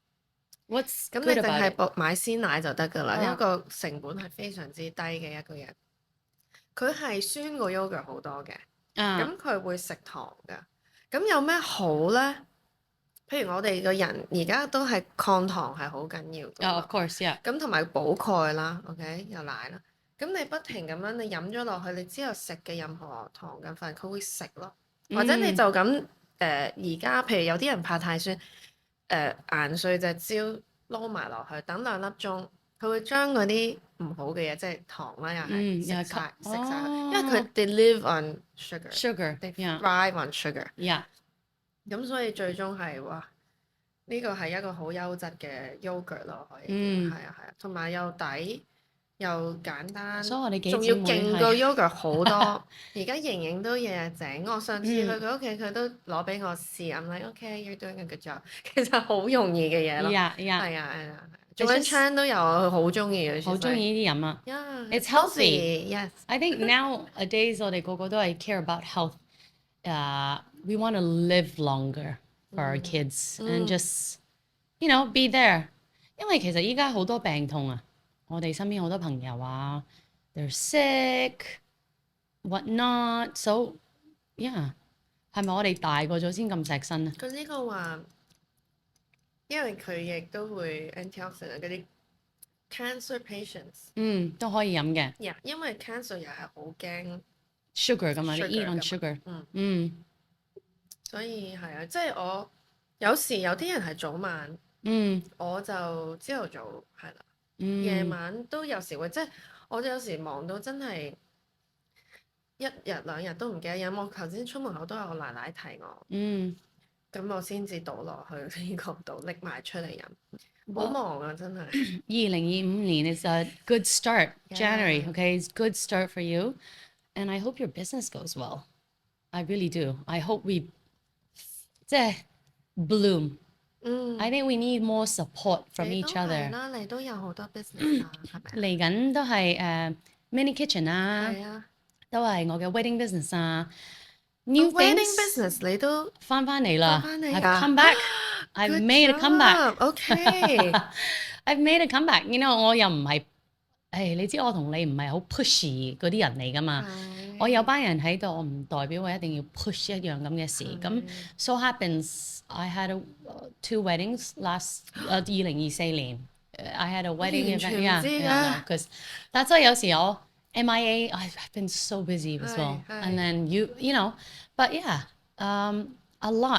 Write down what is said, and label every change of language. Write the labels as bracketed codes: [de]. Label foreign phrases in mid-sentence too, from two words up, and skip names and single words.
[yue] 咁你淨係買鮮奶就得㗎啦，因為個成本係非常之低嘅一個人。佢係酸過 yogurt 好多嘅，咁佢會食糖㗎。咁有咩好呢？譬如我哋個人而家都係抗糖係好緊要嘅。 [en] Of course, yeah。 [yue] 咁同埋補鈣啦，OK，有奶啦。咁你不停咁樣，你飲咗落去，你之後食嘅任何糖嘅飯，佢會食咯。或者你就咁而家譬如有啲人怕太酸，研碎隻蕉撈埋落去，等2粒鐘，佢會將嗰啲唔好嘅嘢，即係糖啦，又係食晒佢，因為佢 [en] they live on sugar， they thrive on sugar。 [yue] 咁所以最終係哇，呢個係一個好優質嘅 yogurt 咯，可以。係啊，同埋又抵又簡單，所以我哋仲要勁過 yogurt 好多。而家瑩瑩都日日整，我上次去佢屋企，佢都攞俾我試。 [en] I'm like OK，you're doing a good job。 [yue] 其實好容易嘅嘢咯。係啊。做緊 channel 都有，好中意嘅。好中意呢啲飲啊。 [en] It's healthy. Yes. I think nowadays [yue] 我哋個個都係 [en] care about health. We want to live longer for our kids and just, be there. [yue] 因為其實依家好多病痛啊，我哋身邊好多朋友啊 ， [en] they're sick, what not. So, yeah， [yue] 係咪我哋大個咗先咁錫身啊？佢呢個話，因為佢亦都會 antioxidant 嗰啲 [en] cancer patients， [yue] 都可以飲嘅。因為 cancer 又係好驚 [en] sugar [yue] 㗎嘛，你 [en] eat on sugar。 [yue] 所以係啊，即係我有時有啲人係早晚，我就朝頭早係啦。夜晚都有時會，即係我哋有時忙到真係一日兩日都唔記得飲。我頭先出門口都有我奶奶提我，咁我先至倒落去呢個度拎埋出嚟飲。好忙啊，真係。 [en] 2025年 is a good start. January, Yeah. okay, it's good start for you, and I hope your business goes well. I really do. I hope we 即係 bloom. I think we need more support from [yue] 你 [en] each [yue] 都係 [en] other. [yue] 啦，你都有好多 business 啊，係咪啊？嚟緊都係mini kitchen 啊，係啊。都係我嘅 [en] wedding business [yue] 啊。New [en] wedding things [yue] business 你都翻嚟啦翻嚟 [en] ，I've 啊 come back. I've Good made a comeback. job. OK. I've made a comeback. You know, [yue] 我又唔係，你知我同你唔係好 pushy 嗰啲人嚟噶嘛。我有班人喺度，我唔代表我一定要 push 一樣咁嘅事。 [en] 咁 so happens I had two weddings last 2024年。I had a wedding event. Yeah, because that's why [yue] 有時我 [en] MIA. I've been so busy as well. And then you know, but yeah, a lot.